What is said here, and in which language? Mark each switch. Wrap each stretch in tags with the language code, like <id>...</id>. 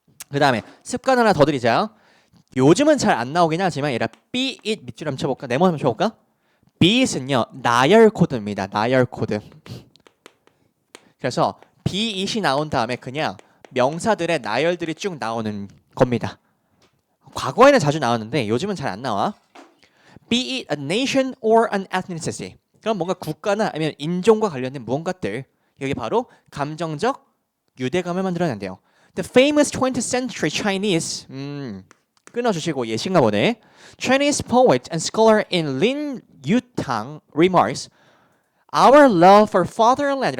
<ko>그 다음에 습관 하나 더 드리자. 요즘은 잘 안 나오긴 하지만 얘라</ko> <en>be it</en> <ko>밑줄 한번 쳐볼까? 네모 한번 쳐볼까? be it은요 나열 코드입니다. 나열 코드. 그래서 be it이 나온 다음에 그냥 명사들의 나열들이 쭉 나오는 겁니다. 과거에는 자주 나왔는데 요즘은 잘 안 나와.</ko> <en>be it a nation or an ethnicity.</en> <ko>그럼 뭔가 국가나 아니면 인종과 관련된 무언가들. 여기 바로 감정적 유대감을 만들어낸대요.</ko> <en>The famous 20th century Chinese</en> <ko>끊어주시고 예신가 보네.</ko> <en>Chinese poet and scholar in Lin Yutang remarks, Our love for fatherland.</en>